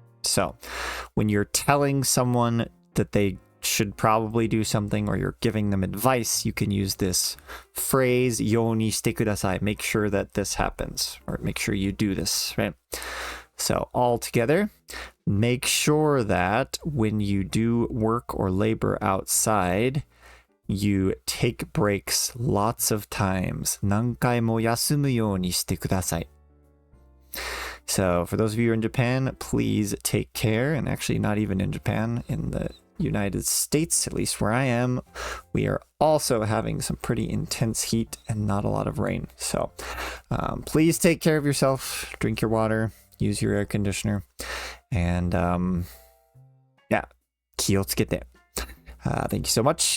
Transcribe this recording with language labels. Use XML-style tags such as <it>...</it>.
<en>So when you're telling someone that they should probably do something or you're giving them advice, you can use this phrase</en> <ja>ようにしてください.</ja> <en>Make sure that this happens, or make sure you do this, right? So all together, make sure that when you do work or labor outside, you take breaks lots of times.</en> <ja>何回も休むようにしてください.</ja> <en>So for those of you who are in Japan, please take care. And actually not even in Japan, in the United States, at least where I am, we are also having some pretty intense heat and not a lot of rain. So please take care of yourself, drink your water, use your air conditioner, and yeah,</en> <ja>気をつけて.</ja> <en>Thank you so much.</en>